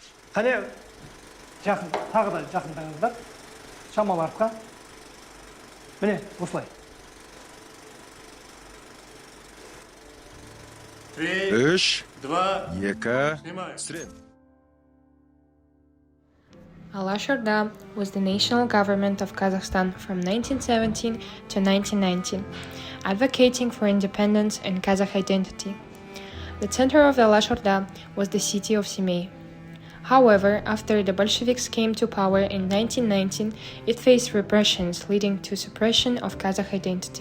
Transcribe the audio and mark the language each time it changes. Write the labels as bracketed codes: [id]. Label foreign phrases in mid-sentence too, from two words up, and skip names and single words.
[kk] Қане жақын, тағы да жақындаңыздар. Шамалы артқа. Міне, осылай. Үш, екі, стрим. [en] Alash Orda was the national government of Kazakhstan from 1917 to 1919, advocating for independence and Kazakh identity. The center of the Alash Orda was the city of Semey. However, after the Bolsheviks came to power in 1919, it faced repressions leading to suppression of Kazakh identity.